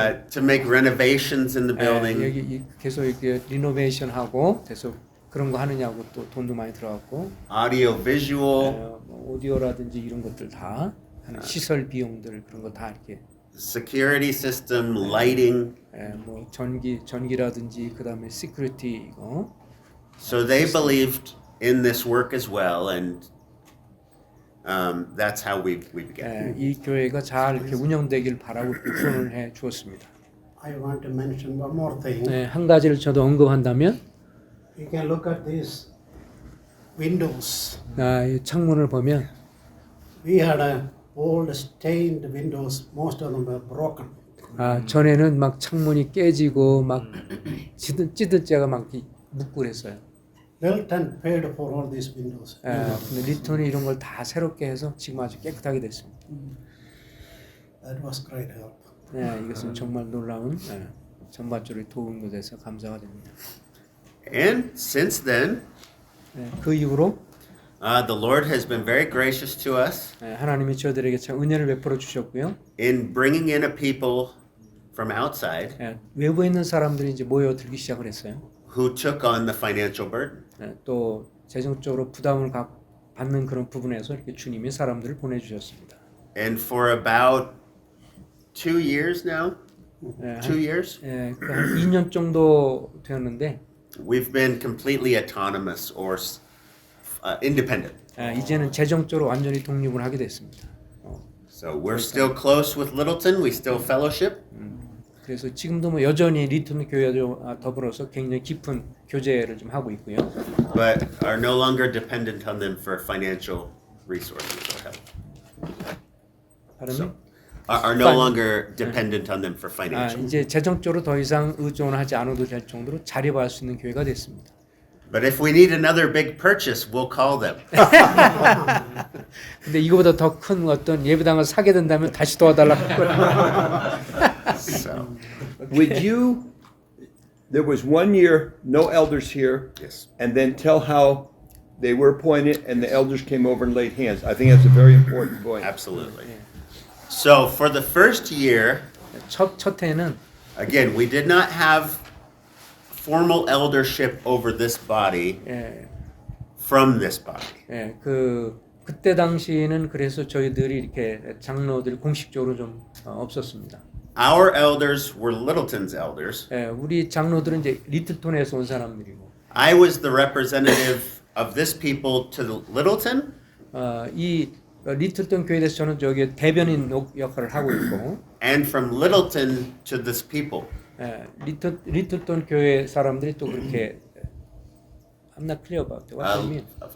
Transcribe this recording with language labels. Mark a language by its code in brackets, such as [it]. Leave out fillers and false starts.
[en] to make renovations in the building. [ko] 여기 계속 이렇게 리노베이션 하고 계속 그런 거 하느냐고 또 돈도 많이 들어갔고 [en] Audio visual, [ko] 뭐 오디오라든지 이런 것들 다 하는 시설 비용들 그런 거 다 이렇게 [en] security system, lighting. [ko] 뭐 전기라든지 그다음에 시큐리티 이거 [en] So they believed in this work as well, and that's how we began. [ko] 이 교회가 잘 이렇게 운영되길 바라고 후원을 해 주었습니다. [en] I want to mention one more thing. [ko] 한 가지를 저도 언급한다면 [en] You can look at these windows. [ko] 이 창문을 보면 [en] We had old stained windows. Most of them were broken. [ko] 전에는 막 창문이 깨지고 막 찌든 자가 막 묻고 그랬어요. [en] Littleton paid for all these windows. [ko] 근데 리턴이 이런 걸 다 새롭게 해서 지금 아주 깨끗하게 됐습니다. [en] That was great help. [ko] 이것은 정말 놀라운 전반적으로 도움이 돼서 감사가 됩니다. [en] And since then, [ko] 그 이후로 [en] the Lord has been very gracious to us [ko] 하나님이 저들에게 참 은혜를 베풀어 주셨고요. [en] in bringing in a people from outside [ko] 외부에 있는 사람들이 이제 모여들기 시작을 했어요. [en] who took on the financial burden. [ko] 또 재정적으로 부담을 받는 그런 부분에서 이렇게 주님이 사람들을 보내주셨습니다. [en] And for about 2 years now, 2 years, [ko] 한 2년 정도 되었는데 [en] we've been completely autonomous or independent. [ko] 이제는 재정적으로 완전히 독립을 하게 됐습니다. [en] So we're still close with Littleton. We still fellowship. [ko] 그래서 지금도 뭐 여전히 리턴 교회와 더불어서 굉장히 깊은 교제를 좀 하고 있고요. [en] But are no longer dependent on them for financial resources or help. [ko] 다른 [en] Are no longer dependent on them for financial. [ko] 이제 재정적으로 더 이상 의존하지 않아도 될 정도로 자립할 수 있는 교회가 됐습니다. [en] But if we need another big purchase, we'll call them. [ko] 근데 이거보다 더 큰 어떤 예배당을 사게 된다면 다시 도와달라고. [en] So, Would you? There was 1 year no elders here, yes. and then tell how they were appointed and the elders came over and laid hands. I think that's a very important point. Absolutely. So for the first year, [ko] 첫 해는 [en] again, we did not have formal eldership over this body from this body. [ko] 그때 당시에는 그래서 저희들이 이렇게 장로들 공식적으로 좀 없었습니다. [en] Our elders were Littleton's elders. [ko] 우리 장로들은 이제 리틀톤에서 온 사람들이고, [en] I was the representative of this people to Littleton, [ko] 이 리틀톤 교회에서 저는 저기 대변인 역할을 하고 있고, [en] and from Littleton to this people. [ko] 리틀톤 교회 사람들이 또 그렇게 [en] I'm not clear about what you mean.